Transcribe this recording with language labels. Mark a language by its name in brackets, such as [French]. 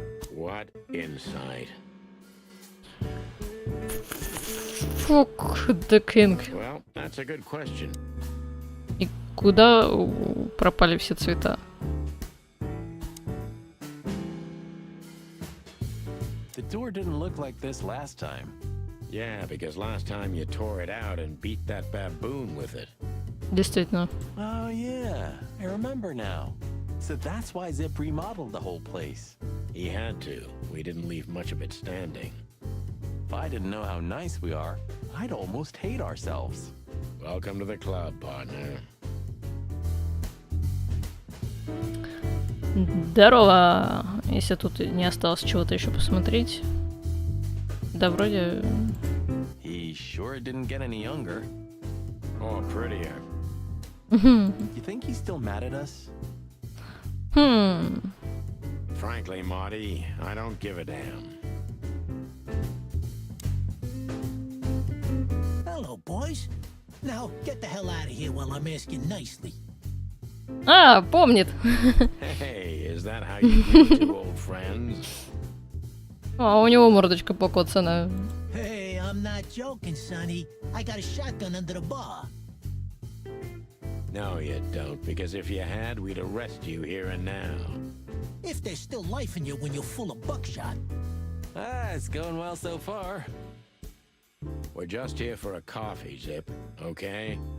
[English] What insight? Fuck the king. Well, that's a good question. [Russian] И куда пропали все цвета? [English] The door didn't look like this last time. Yeah, because last time you tore it out and beat that baboon with it. [Russian] Действительно. [English] Oh yeah, I remember now. So that's why Zip remodeled the whole place. He had to. We didn't leave much of it standing. If I didn't know how nice we are, I'd almost hate ourselves. Welcome to the club, partner. [Russian] Здорово! Если тут не осталось чего-то еще посмотреть. Да, вроде... [English] He sure didn't get any younger. Or prettier. You think he's still mad at us? Frankly, Marty, I don't give a damn. Hello, boys. Now, get the hell out of here while I'm asking nicely. [Russian] А, помнит! [English] Hey, is that how you do two old friends? [Russian] А, у него мордочка покоцана. [English] Hey, I'm not joking, Sonny. I got a shotgun under the bar. No, you don't, because if you had, we'd arrest you here and now. If there's still life in you when you're full of buckshot. It's going well so far. We're just here for a coffee, Zip, okay?